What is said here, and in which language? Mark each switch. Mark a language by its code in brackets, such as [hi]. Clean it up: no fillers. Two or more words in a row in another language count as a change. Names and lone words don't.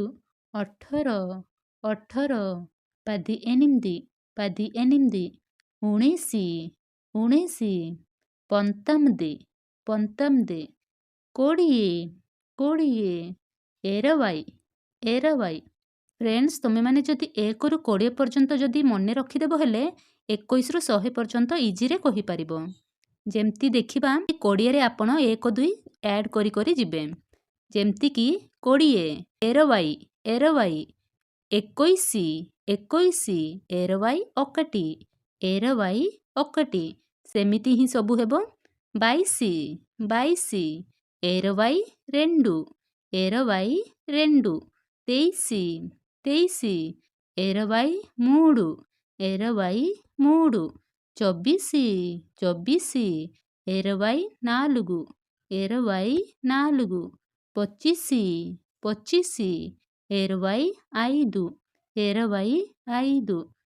[or] ଅଠର ଅଠର [te] పది ఎనిమిది పది ఎనిమిది। [or] ଉଣିଶି ଉଣିଶି [te] పంతొమ్మిది పంతొమ్మిది। [or] କୋଡ଼ିଏ କୋଡ଼ିଏ [te] ఇరవై ఇరవై। [or] ଫ୍ରେଣ୍ଡସ [hi] तुम्हें मैंने [or] ଯଦି 1 ରୁ 20 ପର୍ଯ୍ୟନ୍ତ ଯଦି ମନ ରଖିଦେବ ହେଲେ 21 ରୁ 100 ପର୍ଯ୍ୟନ୍ତ ଇଜି ରେ କହି ପାରିବ। ଯେମିତି ଦେଖିବା 20 ରେ ଆପଣ 1 2 ଆଡ କରି କରି ଯିବେ। ଯେମିତି କି 20 [te] ఇరవై ఇరవై। 21 21 ఇరవై ఒకటి ఇరవై ఒకటి। [or] ସେମିତି ହି ସବୁ ହେବ। [te] 22 22 ఇరవై రెండు ఇరవై రెండు। 23 23 ఇరవై మూడు ఇరవై మూడు। 24 24 ఇరవై నాలుగు ఇరవై నాలుగు। 25 25 ఇరవై ఐదు ఇరవై ఐదు।